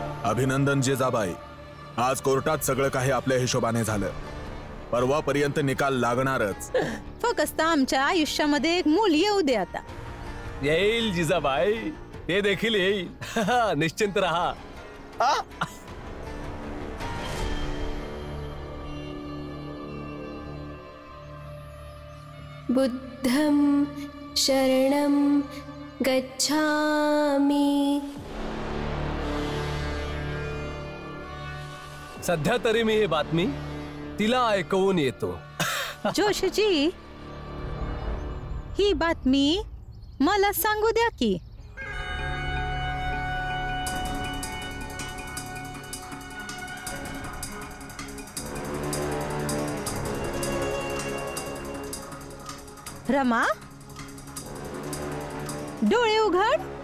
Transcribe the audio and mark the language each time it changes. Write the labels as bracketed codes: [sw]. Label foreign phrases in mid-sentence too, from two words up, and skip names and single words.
[mr] अभिनंदन जिजाबाई. आज कोर्टात सगळं काही आपल्या हिशोबाने झालं. परवापर्यंत निकाल लागणारच. फक्त आमच्या आयुष्यामध्ये एक मूल येऊ दे आता. येईल जिजाबाई, ते देखील येईल. निश्चिंत रहा. [pi] बुद्धं शरणं गच्छामि. [mr] सध्या तरी मी ही बातमी तिला ऐकवून येतो. जोशीजी, ही बातमी मला सांगू द्या की. रमा, डोळे उघड.